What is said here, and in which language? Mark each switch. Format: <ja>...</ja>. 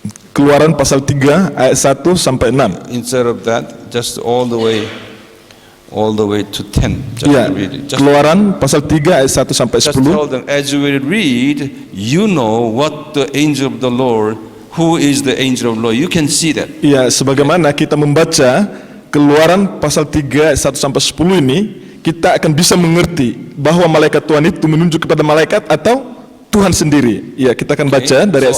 <id>Keluaran pasal 3 ayat 1 sampai 6.</id> <en>Instead of that, just all the way all the way to 10. Just</en> <id>Ya,</id> <en>read it.</en> <id>Keluaran pasal 3 ayat 1 sampai</id> <en>Just</en> <id>10.</id> <en>tell them, as you will read, you know what the angel of the Lord, who is the angel of the Lord. You can see that.</en> <id>Ya, sebagaimana kita membaca Keluaran pasal 3 ayat 1 sampai 10 ini, kita akan bisa mengerti bahwa malaikat Tuhan itu menunjuk kepada malaikat atau Tuhan sendiri. Ya, kita akan baca dari ayat</id>